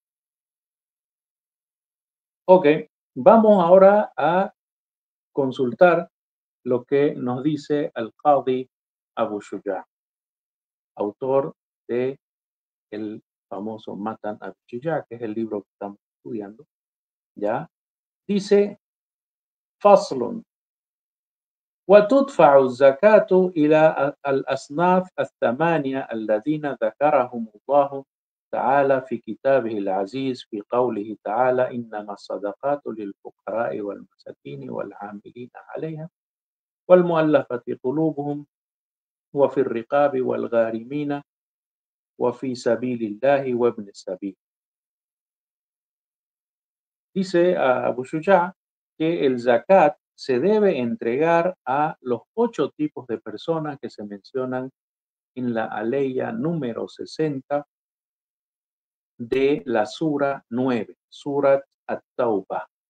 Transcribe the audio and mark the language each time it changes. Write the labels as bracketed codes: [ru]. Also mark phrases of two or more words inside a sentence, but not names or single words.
[es] Ok, vamos ahora a consultar lo que nos dice Al-Qadi Abu Shuja, autor de el famoso Matan Abu Shuja, que es el libro que estamos estudiando. ¿Ya? Dice, [ar] Faslun, وتدفع الزكاة إلى الأصناف الثمانية الذين ذكرهم الله تعالى في كتابه العزيز في قوله تعالى إنما الصدقات للفقراء والمساكين والعاملين عليها والمؤلفة قلوبهم وفي الرقاب والغارمين وفي سبيل الله وابن السبيل. [es] Dice a Abu Shuja que el zakat se debe entregar a los 8 tipos de personas que se mencionan en la aleya número 60 de la Sura 9, Surat At-Tawbah.